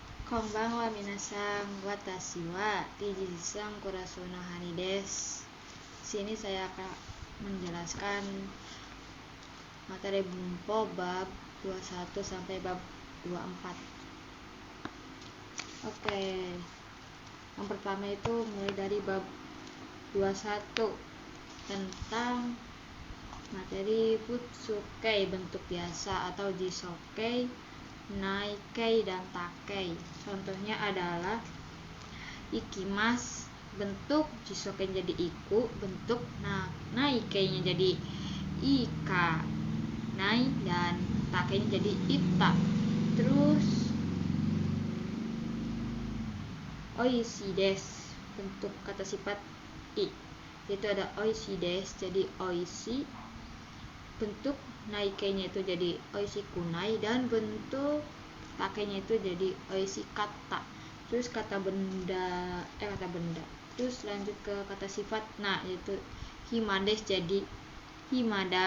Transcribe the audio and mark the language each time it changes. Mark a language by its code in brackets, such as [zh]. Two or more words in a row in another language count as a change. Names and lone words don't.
[ja] こんばんは皆さん、私はTijiji-sanクラスのHaniです. [id] Sini saya akan menjelaskan materi Bunpo bab 21 sampai bab 24. Oke. Yang pertama itu mulai dari bab 21 tentang materi Futsukei, bentuk biasa atau Jisokei, Naikei, dan Takei. Contohnya adalah ikimas, bentuk Jisokei jadi iku, bentuk Naikei-nya jadi ika, nai, dan Takei-nya jadi ita. Terus [ja] おいしいです, [id] bentuk kata sifat i, yaitu ada [ja] おいしいです [id] jadi oishi, bentuk Naikei-nya itu jadi [ja] おいしくない, [id] dan bentuk Takei-nya itu jadi [ja] おいしかった. [id] Terus kata benda. Terus lanjut ke kata sifat yaitu himades jadi himada.